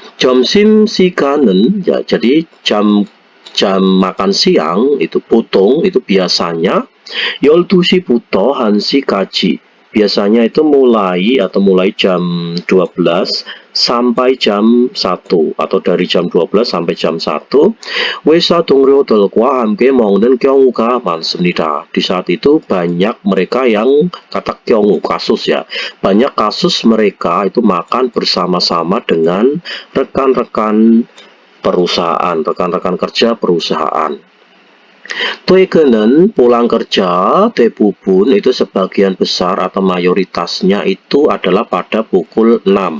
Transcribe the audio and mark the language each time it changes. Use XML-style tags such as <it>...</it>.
<ko>점심시간은</ko> <id>ya, jadi jam makan siang itu 보통 itu biasanya</id> <ko>12시부터 1시까지.</ko> <id>Biasanya itu mulai jam 12 sampai jam 1 atau dari jam 12 sampai jam 1.</id> <ko>회사 동료들과 함께 먹는 경우가 많습니다.</ko> <id>Di saat itu banyak mereka yang kata 경우 kasus ya. Banyak kasus mereka itu makan bersama-sama dengan rekan-rekan perusahaan, rekan-rekan kerja perusahaan. 퇴근은 pulang kerja, 대부분 itu sebagian besar atau mayoritasnya itu adalah pada pukul 6.</id>